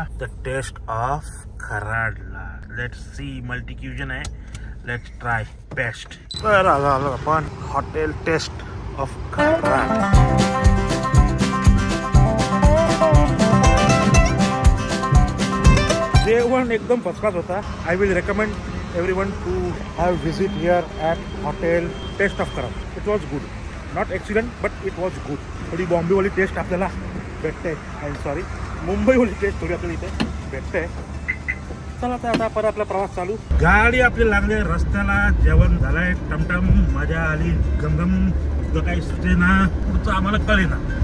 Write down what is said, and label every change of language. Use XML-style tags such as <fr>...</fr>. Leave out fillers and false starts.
<en>The test of कराडला. Let's see.</en> <mr>Multi क्युजन आहे.</mr> <en>Let's try best.</en> <mr>तर आलो आपण हॉटेल टेस्ट ऑफ कराड. जेवण एकदम फर्स्ट क्लास होता.</mr> <en>I will recommend everyone to have visit here at hotel Taste of Karad. It was good, not excellent but it was good.</en> <mr>थोडी बॉम्बे वाली taste आपल्याला भेटते.</mr> <en>I am sorry,</en> <mr>मुंबई वाली taste थोडी आपल्याला इथे भेटते. चला आता परत आपला प्रवास चालू. गाडी आपली लागली रस्त्याला. जेवण झालंय टमटम. मजा आली. गमगम. तुझं काही सुचेना, पुढचं आम्हाला कळेना.</mr>